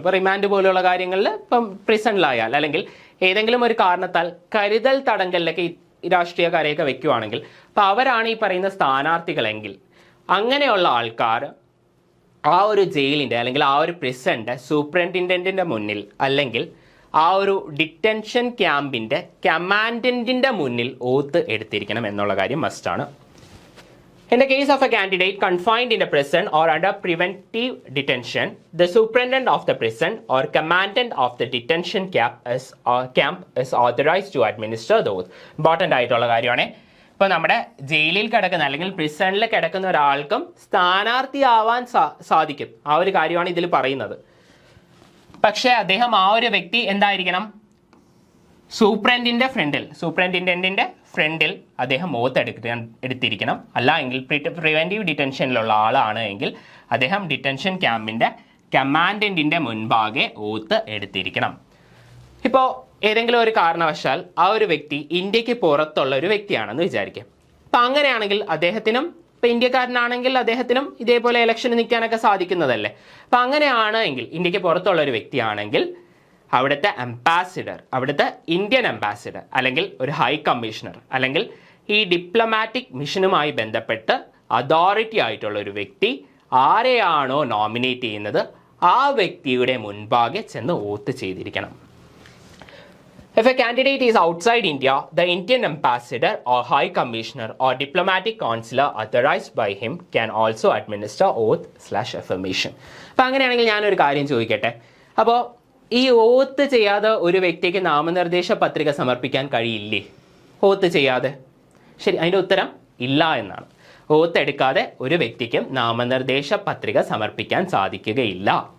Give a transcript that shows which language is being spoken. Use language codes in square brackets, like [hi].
[ml] ഇപ്പോൾ റിമാൻഡ് പോലെയുള്ള കാര്യങ്ങളിൽ ഇപ്പം പ്രിസണിലായാൽ അല്ലെങ്കിൽ ഏതെങ്കിലും ഒരു കാരണത്താൽ കരുതൽ തടങ്കലിലൊക്കെ ഈ രാഷ്ട്രീയക്കാരെയൊക്കെ വെക്കുവാണെങ്കിൽ അപ്പോൾ അവരാണ് ഈ പറയുന്ന സ്ഥാനാർത്ഥികളെങ്കിൽ അങ്ങനെയുള്ള ആൾക്കാർ ആ ഒരു ജയിലിൻ്റെ അല്ലെങ്കിൽ ആ ഒരു പ്രിസണിൻ്റെ സൂപ്രണ്ടിൻറ്റൻറ്റിൻ്റെ മുന്നിൽ അല്ലെങ്കിൽ ആ ഒരു ഡിറ്റൻഷൻ ക്യാമ്പിൻ്റെ കമാൻഡൻറ്റിൻ്റെ മുന്നിൽ ഓത്ത് എടുത്തിരിക്കണം എന്നുള്ള കാര്യം മസ്റ്റാണ്. [en] In the case of a candidate confined in a prison or under preventive detention, the superintendent of the prison or commandant of the detention camp is authorized to administer the oath. [ml] Important ആയിട്ടുള്ള കാര്യമാണ്. ഇപ്പോൾ നമ്മുടെ ജയിലിൽ കിടക്കുന്ന അല്ലെങ്കിൽ പ്രിസണിൽ കിടക്കുന്ന ഒരാൾക്കും സ്ഥാനാർത്ഥിയാവാൻ സാധിക്കും. ആ ഒരു കാര്യമാണ് ഇതിൽ പറയുന്നത്. പക്ഷേ അദ്ദേഹം ആ ഒരു വ്യക്തി എന്തായിരിക്കണം? സൂപ്രണ്ടിൻറ്റൻറ്റിൻ്റെ ഫ്രണ്ടിൽ അദ്ദേഹം ഓത്ത് എടുത്തിരിക്കണം. അല്ല എങ്കിൽ പ്രിവെൻറ്റീവ് ഡിറ്റൻഷനിലുള്ള ആളാണ് എങ്കിൽ അദ്ദേഹം ഡിറ്റൻഷൻ ക്യാമ്പിൻ്റെ കമാൻഡൻറ്റിൻ്റെ മുൻപാകെ ഓത്ത് എടുത്തിരിക്കണം. ഇപ്പോൾ ഏതെങ്കിലും ഒരു കാരണവശാൽ ആ ഒരു വ്യക്തി ഇന്ത്യക്ക് പുറത്തുള്ള ഒരു വ്യക്തിയാണെന്ന് വിചാരിക്കാം. അപ്പം അങ്ങനെയാണെങ്കിൽ അദ്ദേഹത്തിനും, ഇപ്പം ഇന്ത്യക്കാരനാണെങ്കിൽ അദ്ദേഹത്തിനും ഇതേപോലെ ഇലക്ഷന് നിൽക്കാനൊക്കെ സാധിക്കുന്നതല്ലേ. അപ്പം അങ്ങനെയാണ് എങ്കിൽ ഇന്ത്യക്ക് പുറത്തുള്ള ഒരു വ്യക്തിയാണെങ്കിൽ അവിടുത്തെ അംബാസിഡർ, അവിടുത്തെ ഇന്ത്യൻ അംബാസിഡർ അല്ലെങ്കിൽ ഒരു ഹൈ കമ്മീഷണർ അല്ലെങ്കിൽ ഈ ഡിപ്ലോമാറ്റിക് മിഷനുമായി ബന്ധപ്പെട്ട് അതോറിറ്റി ആയിട്ടുള്ള ഒരു വ്യക്തി ആരെയാണോ നോമിനേറ്റ് ചെയ്യുന്നത് ആ വ്യക്തിയുടെ മുൻപാകെ ചെന്ന് വോട്ട് ചെയ്തിരിക്കണം. [en] If a candidate is outside India, the Indian ambassador or high commissioner or diplomatic consular authorized by him can also administer oath/affirmation. [ml] അപ്പം അങ്ങനെയാണെങ്കിൽ ഞാനൊരു കാര്യം ചോദിക്കട്ടെ. അപ്പോൾ ഈ ഓത്ത് ചെയ്യാതെ ഒരു വ്യക്തിക്ക് നാമനിർദ്ദേശ പത്രിക സമർപ്പിക്കാൻ കഴിയില്ലേ? ഓത്ത് ചെയ്യാതെ? ശരി, അതിൻ്റെ ഉത്തരം ഇല്ല എന്നാണ്. ഓത്ത് എടുക്കാതെ ഒരു വ്യക്തിക്കും നാമനിർദ്ദേശ പത്രിക സമർപ്പിക്കാൻ സാധിക്കുകയില്ല.